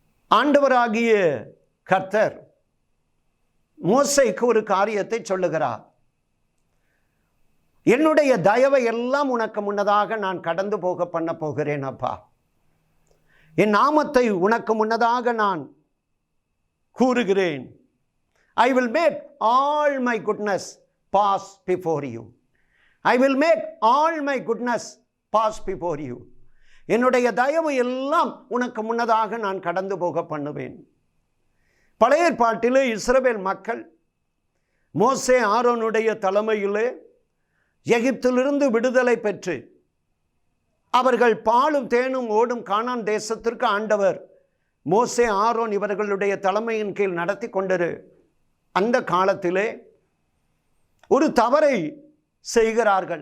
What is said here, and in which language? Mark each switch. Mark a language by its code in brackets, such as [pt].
[ta] ஆண்டவராகிய கர்த்தர் மோசேக்கு ஒரு காரியத்தை சொல்லுகிறார். என்னுடைய தயவை எல்லாம் உனக்கு முன்னதாக நான் கடந்து போக பண்ண போகிறேன் அப்பா. என் நாமத்தை உனக்கு முன்னதாக நான் கூறுகிறேன். [en] I will make all my goodness pass before you. I will make all my goodness pass before you. [ta] என்னுடைய தயவு எல்லாம் உனக்கு முன்னதாக நான் கடந்து போக பண்ணுவேன். பழைய ஏற்பாட்டிலே இஸ்ரவேல் மக்கள் மோசே ஆரோனுடைய தலைமையிலே எகிப்திலிருந்து விடுதலை பெற்று அவர்கள் பாலும் தேனும் ஓடும் கானான் தேசத்திற்கு ஆண்டவர் மோசே ஆரோன் இவர்களுடைய தலைமையின் கீழ் நடத்தி கொண்டிரு அந்த காலத்திலே ஒரு தவறை செய்கிறார்கள்.